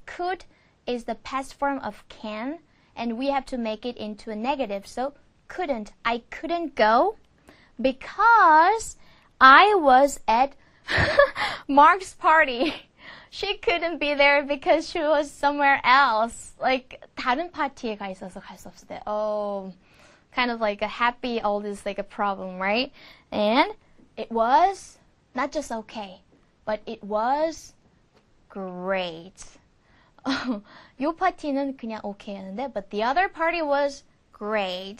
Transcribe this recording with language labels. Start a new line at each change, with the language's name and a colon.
English: Could is the past form of can, and we have to make it into a negative. So couldn't. I couldn't go because I was at Mark's party. She couldn't be there because she was somewhere else.
Korean: Like 다른 파티에 가 있어서 갈 수 없을 때.
English: Kind of like a happy, all this like a problem, right? And it was not just okay, but it was great.
Korean: 요 파티는 그냥 okay였는데,
English: but the other party was great.